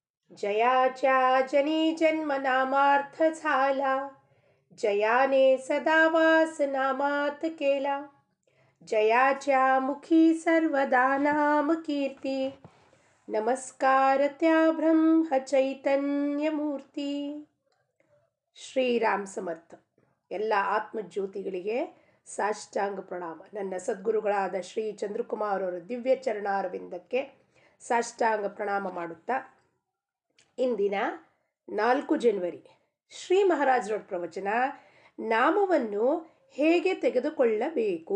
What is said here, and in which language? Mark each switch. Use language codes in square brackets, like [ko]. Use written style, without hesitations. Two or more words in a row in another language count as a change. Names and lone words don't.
[mr] जयाच्या जनी जन्म नामार्थ झाला, जयाने सदा वास नामात केला. जयाच्या मुखी सर्वदा नाम कीर्ती, नमस्कार त्या ब्रह्म चैतन्य मूर्ती. [kn] ಶ್ರೀರಾಮ್ ಸಮರ್ಥ. ಎಲ್ಲ ಆತ್ಮಜ್ಯೋತಿಗಳಿಗೆ ಸಾಷ್ಟಾಂಗ ಪ್ರಣಾಮ. ನನ್ನ ಸದ್ಗುರುಗಳಾದ ಶ್ರೀ ಚಂದ್ರಕುಮಾರ್ ಅವರ ದಿವ್ಯ ಚರಣಾರವಿಂದಕ್ಕೆ ಸಾಷ್ಟಾಂಗ ಪ್ರಣಾಮ ಮಾಡುತ್ತಾ, ಇಂದಿನ 4 ಜನವರಿ ಶ್ರೀ ಮಹಾರಾಜರ ಪ್ರವಚನ, ನಾಮವನ್ನು ಹೇಗೆ ತೆಗೆದುಕೊಳ್ಳಬೇಕು.